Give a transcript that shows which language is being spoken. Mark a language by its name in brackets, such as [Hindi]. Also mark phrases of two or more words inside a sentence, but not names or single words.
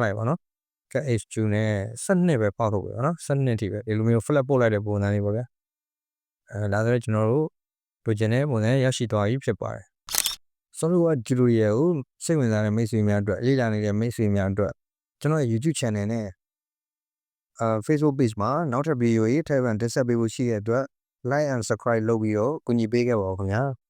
[Burmese] လိုက်ပါနော် [English] cut h2 [Burmese] နဲ့12ပဲ fault ထုတ်ပြီနော်12ထိပဲဒီလိုမျိုး flat ပို့လိုက်တဲ့ပုံစံလေးပေါ့ဗျာဒါဆိုတော့ကျွန်တော်တို့လိုချင်တဲ့ပုံစံရရှိသွားပြီဖြစ်ပါတယ် SolidWorks tutorial ကိုစိတ်ဝင်စားတဲ့မိတ်ဆွေများအတွက်လေ့လာနေတဲ့မိတ်ဆွေများအတွက်ကျွန်တော်ရဲ့ YouTube channel နဲ့Facebook page မှာနောက်ထပ်ဗီဒီယိုတွေထပ်မံတင်ဆက်ပေးဖို့ရှိတဲ့အတွက် [English] like and subscribe [Burmese] လုပ်ပြီးတော့ကူညီပေးခဲ့ပါဦးခင်ဗျာ